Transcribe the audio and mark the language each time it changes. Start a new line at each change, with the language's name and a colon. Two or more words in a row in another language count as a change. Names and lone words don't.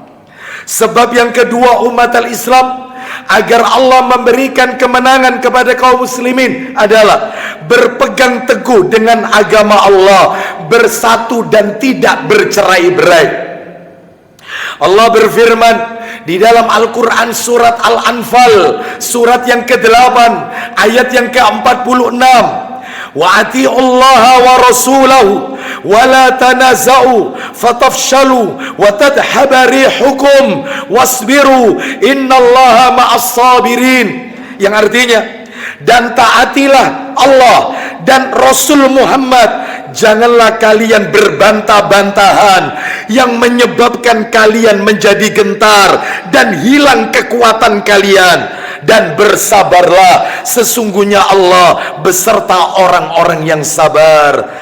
Indonesian: Sebab yang kedua, umat al-Islam, agar Allah memberikan kemenangan kepada kaum muslimin adalah berpegang teguh dengan agama Allah, bersatu dan tidak bercerai-berai. Allah berfirman di dalam Al-Quran surat Al-Anfal, surat yang ke-8 ayat yang ke-46,
Arabic: wa أطيعوا الله ورسوله ولا تنازعوا فتفشلوا وتذهب ريحكم واصبروا إن الله مع الصابرين,
Indonesian: yang artinya, dan taatilah Allah dan Rasul Muhammad, janganlah kalian berbantah-bantahan yang menyebabkan kalian menjadi gentar dan hilang kekuatan kalian, dan bersabarlah, sesungguhnya Allah beserta orang-orang yang sabar.